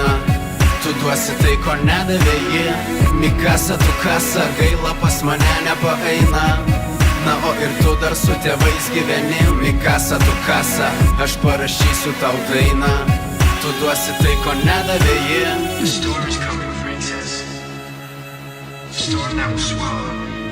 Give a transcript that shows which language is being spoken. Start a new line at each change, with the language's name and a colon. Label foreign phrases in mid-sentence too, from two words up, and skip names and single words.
Lithuanian: Tu duosi tai, ko nedavė ji. Mikasa, tu kasa, gaila pas mane nepaeina. Na o ir tu dar su tėvais gyveni. Mikasa, tu kasa, aš parašysiu tau dainą. Tu duosi tai, ko nedavė ji.
English: The storm is coming, princess. The storm that will swallow